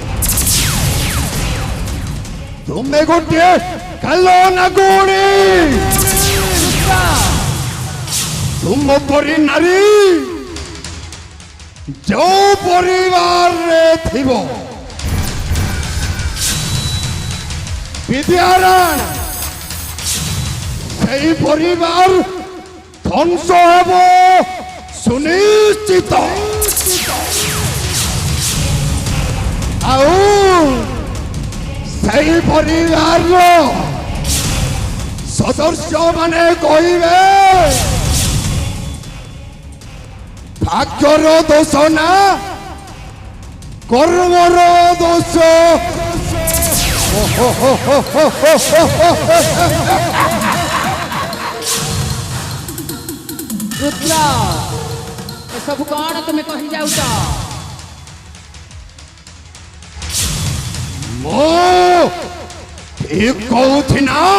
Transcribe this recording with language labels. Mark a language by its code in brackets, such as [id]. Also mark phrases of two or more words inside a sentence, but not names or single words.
[or] ତୁମେ ଗୋଟିଏ କାଲ ନାଗୁଣୀ। ତୁମ ପରି ନାରୀ ଯେଉଁ ପରିବାରରେ ଥିବ ବିଦ୍ୟାରାଣ ସେଇ ପରିବାର ଧ୍ୱଂସ ହବ ସୁନିଶ୍ଚିତ। ଆଉ ସେଇ ପରିବାରର ସଦସ୍ୟ ମାନେ କହିବେ ଭାଗ୍ୟର ଦୋଷ ନା କର୍ମର ଦୋଷ। ରୁଦ୍ର ଏସବୁ କ'ଣ ତୁମେ କହି ଯାଉଛ? ମୁଁ ଠିକ କହୁଛି ନା?